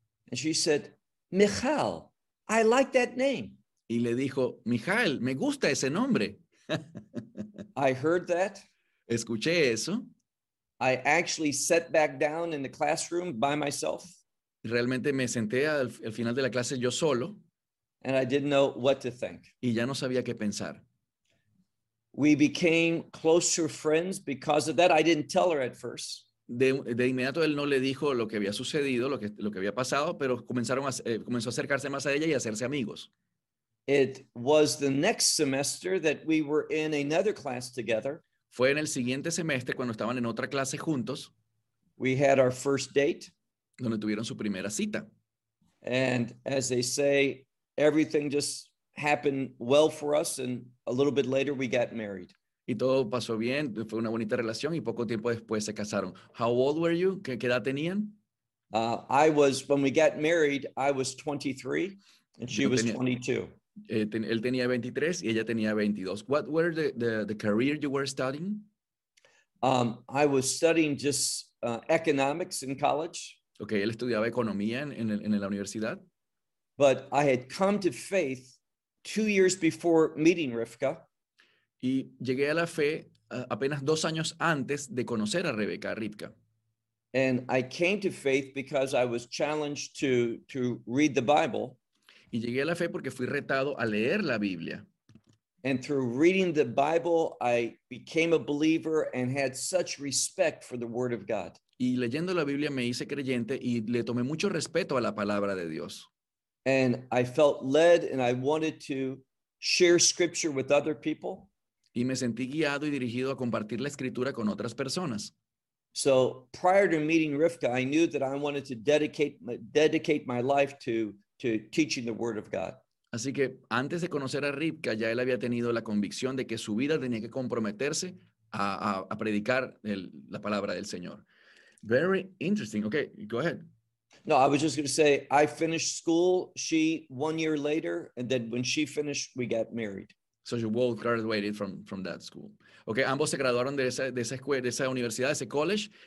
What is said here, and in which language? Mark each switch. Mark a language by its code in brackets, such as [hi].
[en] And she said, Michal, I like that name. [es] Y le dijo, Michal, me gusta ese nombre. [en] I heard that. [es] Escuché eso. [en] I actually sat back down in the classroom by myself. [es] Realmente me senté al final de la clase yo solo. [en] And I didn't know what to think. [es] Y ya no sabía qué pensar. [en] We became closer friends because of that. I didn't tell her at first. [es] De inmediato él no le dijo lo que había sucedido, lo que había pasado, pero comenzó a acercarse más a ella y a hacerse amigos. [en] It was the next semester that we were in another class together. [es] Fue en el siguiente semestre cuando estaban en otra clase juntos. [en] We had our first date. [es] Donde tuvieron su primera cita. [en] And as they say, everything just happened well for us, and a little bit later we got married. [es] Y todo pasó bien, fue una bonita relación y poco tiempo después se casaron. [en] How old were you? [es] ¿Qué edad tenían? [en] I was, when we got married, I was 23 and she was 22. [es] Él tenía 23 y ella tenía 22. [en] What were the career you were studying? I was studying just economics in college. [es] Okay, él estudiaba economía en la universidad. [en] But I had come to faith 2 years before meeting Rivka. [es] Y llegué a la fe apenas 2 años antes de conocer a Rebeca, a Rivka. [en] And I came to faith because I was challenged to read the Bible. [es] Y llegué a la fe porque fui retado a leer la Biblia. [en] And through reading the Bible, I became a believer and had such respect for the Word of God. [es] Y leyendo la Biblia me hice creyente y le tomé mucho respeto a la Palabra de Dios. [en] And I felt led and I wanted to share Scripture with other people. [es] Y me sentí guiado y dirigido a compartir la Escritura con otras personas. [en] So, prior to meeting Rivka, I knew that I wanted to dedicate my life to teaching the Word of God. [es] Así que, antes de conocer a Rivka, ya él había tenido la convicción de que su vida tenía que comprometerse a predicar la Palabra del Señor. [en] Very interesting. Okay, go ahead. No, I was just going to say, I finished school, she 1 year later, and then when she finished, we got married. So you both graduated from that school. [es] Okay, ambos se graduaron de esa escuela, de esa universidad, de ese college.